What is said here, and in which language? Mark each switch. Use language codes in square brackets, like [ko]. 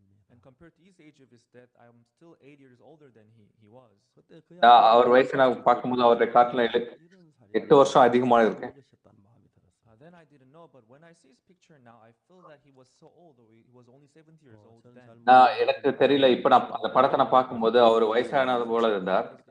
[en] And compared to his age of his death, I am still 8 years older than he was. [ta] அவர் வயசு நான் பார்க்கும்போது அவருடைய காட்டுல 8 வருஷம் அதிகமா இருக்கேன். [en] Then I didn't know, but when I see his picture now, I feel that he was so old, though he was only 70 years old then. [ta] எனக்கு தெரியல. இப்ப நான் அந்த படத்தை நான் பார்க்கும்போது அவர் வயசானது போல இருந்தார்.